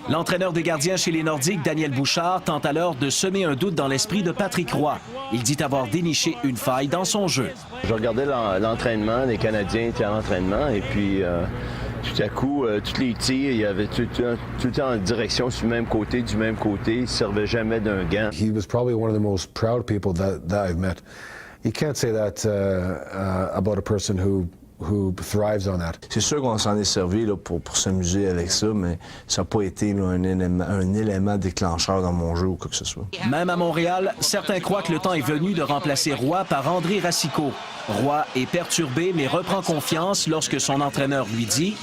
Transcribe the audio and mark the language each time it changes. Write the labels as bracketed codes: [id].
[fr] L'entraîneur des gardiens chez les Nordiques, Daniel Bouchard, tente alors de semer un doute dans l'esprit de Patrick Roy. Il dit avoir déniché une faille dans son jeu. Je regardais l'entraînement, les Canadiens étaient à l'entraînement et puis tout à coup, tous les tirs, il y avait tout le temps en direction sur le même côté, du même côté. Il ne servait jamais d'un gant. [en] He was probably one of the most proud people that I've met. You can't say that about a person who thrives on that. [fr] C'est sûr qu'on s'en est servi là, pour s'amuser avec ça, mais ça n'a pas été là, un élément déclencheur dans mon jeu ou quoi que ce soit. Même à Montréal, certains croient que le temps est venu de remplacer Roy par André Racicot. Roy est perturbé, mais reprend confiance lorsque son entraîneur lui dit